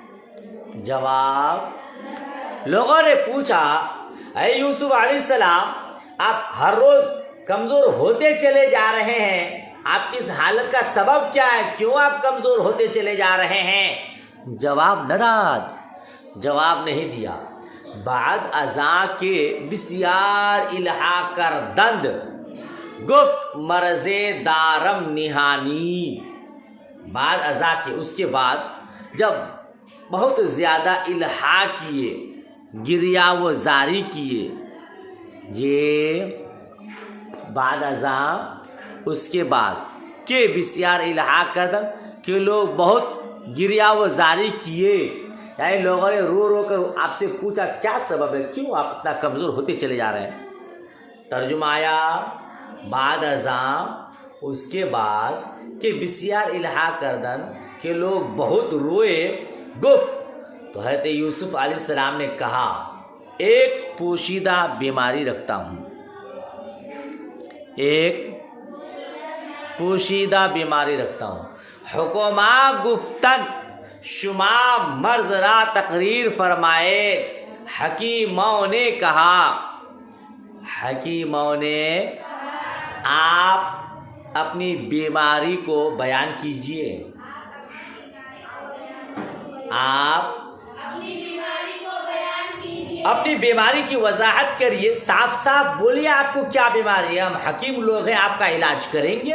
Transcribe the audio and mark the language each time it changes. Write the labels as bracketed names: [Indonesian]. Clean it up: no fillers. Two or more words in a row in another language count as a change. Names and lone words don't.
[Urdu] جواب، لوگوں نے پوچھا اے یوسف علیہ السلام، آپ ہر روز کمزور ہوتے چلے جا رہے ہیں، آپ کی اس حالت کا سبب کیا ہے؟ کیوں آپ کمزور ہوتے چلے جا رہے ہیں؟ [Persian] جواب نہ داد، [Urdu] جواب نہیں دیا. [Persian] بعد ازاں کے بسیار الہا کر دند، گفت مرض دارم نہانی. بعد ازاں کے، [Urdu] اس کے بعد جب بہت زیادہ الہا کیے، گریا و زاری کیے، یہ بعد ازاں اس کے بعد کہ [Persian] بسیار الہا کردن، [Urdu] کہ لوگ بہت گریا و زاری کیے، یعنی لوگوں نے رو رو کر آپ سے پوچھا کیا سبب ہے، کیوں آپ اتنا کمزور ہوتے چلے جا رہے ہیں. ترجمہ آیا [Persian] بعد ازاں [Urdu] اس کے بعد کہ [Persian] بسیار الہا کردن، [Urdu] کہ لوگ بہت روئے. گفت، تو حضرت یوسف علیہ السلام نے کہا ایک پوشیدہ بیماری رکھتا ہوں، ایک پوشیدہ بیماری رکھتا ہوں. [Persian] حکما گفتن شما مرض را تقریر فرمائے. [Urdu] حکیموں نے کہا، حکیموں نے، آپ اپنی بیماری کو بیان کیجئے. آپ اپنی بیماری کی وضاحت کریے، صاف صاف بولیے آپ کو کیا بیماری ہے، ہم حکیم لوگ ہیں، آپ کا علاج کریں گے.